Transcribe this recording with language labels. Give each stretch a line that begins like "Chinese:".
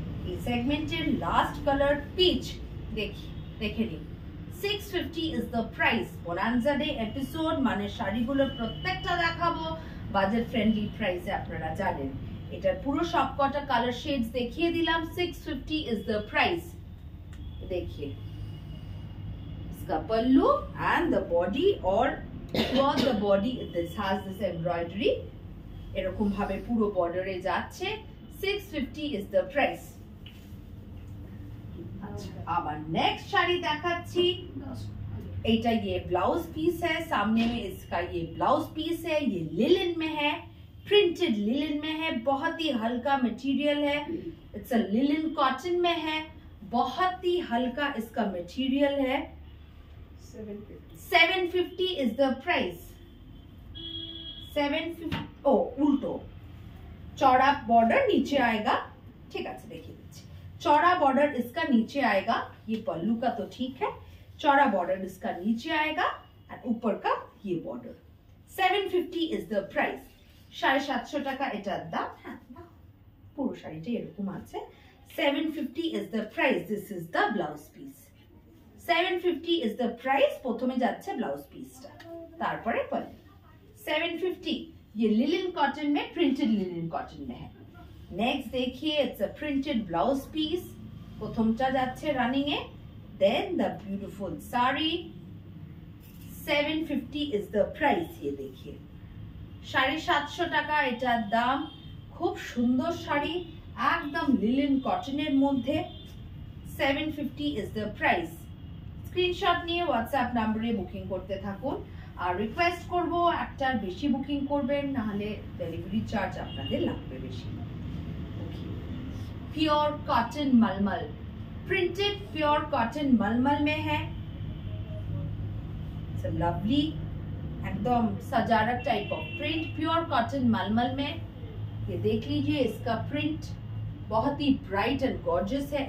Bangla: এই সেগমেন্টের last colour pitch. দেখে নিন।
English: 650 is the price.
Bangla: Bonanza day episode মানে শাড়িগুলোর প্রত্যেকটা দেখাবো বাজেট ফ্রেন্ডলি প্রাইসে, আপনারা জানেন। এটার পুরো সবকটা কালার শেডস দেখিয়ে দিলাম।
English: 650 is the price.
Hindi: देखिए इसका पल्लू
English: and the body or throughout the body this has this embroidery,
Bangla: এরকম ভাবে পুরো বর্ডারে যাচ্ছে।
English: 650 is the price.
Hindi: अच्छा, अब नेक्स्ट
Bangla: শাড়ি দেখাচ্ছি।
Hindi: এটা ये ब्लाउज पीस है, सामने में इसका ये ब्लाउज पीस है, ये लिलन में है, प्रिंटेड लिलन में है, बहुत ही हल्का मटेरियल है। इट्स अ लिलन कॉटन में है, बहुत ही हल्का इसका मटेरियल है।
English: 750 is the price.
Hindi: 750 ओ उल्टो, चौड़ा बॉर्डर नीचे आएगा। ठीक है, देखिए चौड़ा बॉर्डर इसका नीचे आएगा। ये पल्लू का तो ठीक है, चौड़ा बॉर्डर इसका नीचे आएगा और ऊपर का ये बॉर्डर।
English: 750 is the price.
Bangla: 750 টাকা এটার দাম। হ্যাঁ, পুরো শাড়িটা এরকম আছে।
English: 750 is the price. This is the blouse piece. 750 is the price.
Bangla: প্রথমে যাচ্ছে ব্লাউজ পিসটা, তারপরে পল্লু।
Hindi: 750 ये लिनन कॉटन में, प्रिंटेड लिनन कॉटन में है।
English: next देखिए it's a printed blouse piece,
Bangla: প্রথমটা যাচ্ছে running A.
English: Then the beautiful sari. 750 is the price.
Hindi: ये देखिए
Bangla: 750 টাকা এটার দাম। খুব সুন্দর শাড়ি, একদম লিনেন কটনের মধ্যে।
English: 750 is the price.
Bangla: স্ক্রিনশট নিয়ে হোয়াটসঅ্যাপ নম্বরে বুকিং করতে থাকুন। আর রিকোয়েস্ট করব একটার বেশি বুকিং করবেন, নাহলে ডেলিভারি চার্জ আপনাদের লাগবে বেশি।
Hindi: प्योर कॉटन मलमल, प्रिंटेड प्योर कॉटन मलमल में है। लवली एकदम सजारक type of print, pure cotton मलमल में। ये देख लीजिए इसका प्रिंट बहुत ही ब्राइट एंड गॉर्जियस है।